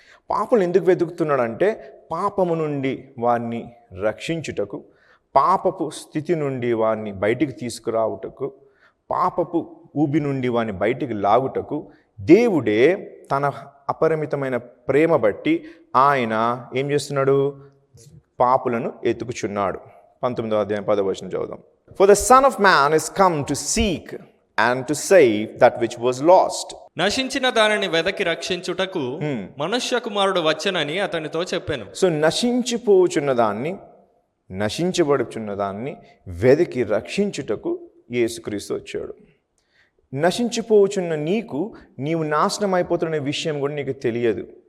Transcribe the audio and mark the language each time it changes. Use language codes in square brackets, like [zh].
[te] పాపులను ఎందుకు వెతుకుతున్నాడంటే పాపము నుండి వారిని రక్షించుటకు, పాపపు స్థితి నుండి వారిని బయటికి తీసుకురావుటకు, పాపపు ఊబి నుండి వారిని బయటికి లాగుటకు దేవుడే తన అపరిమితమైన ప్రేమ బట్టి ఆయన ఏం చేస్తున్నాడు? పాపులను ఎతుకుచున్నాడు. 19వ అధ్యాయం 10వ వచనం చదువుదాం. [en] For the Son of Man is come to seek and to save that which was lost. [te] నశించిన దానిని వెదకి రక్షించుటకు మనుష్య కుమారుడు వచ్చెనని అతనితో చెప్పాను. సో నశించిపోచున్న దాన్ని, నశించబడుచున్న దాన్ని వెదకి రక్షించుటకు యేసుక్రీస్తు వచ్చాడు. నశించిపోచున్న నీవు నాశనం అయిపోతున్న విషయం కూడా నీకు తెలియదు.